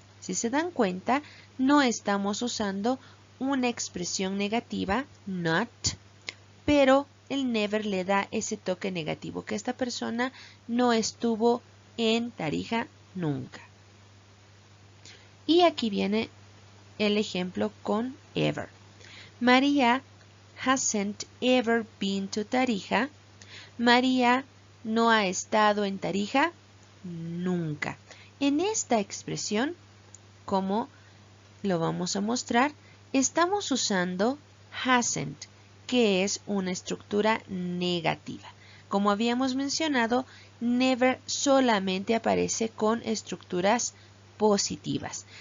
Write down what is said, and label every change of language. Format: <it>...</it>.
<es>Si se dan cuenta, no estamos usando una expresión negativa, not, pero el never le da ese toque negativo, que esta persona no estuvo en Tarija nunca. Y aquí viene el ejemplo con ever.</es> <en>María hasn't ever been to Tarija.</en> <es>María no ha estado en Tarija nunca. En esta expresión, como lo vamos a mostrar, estamos usando hasn't, que es una estructura negativa. Como habíamos mencionado, never solamente aparece con estructuras positivas.</es>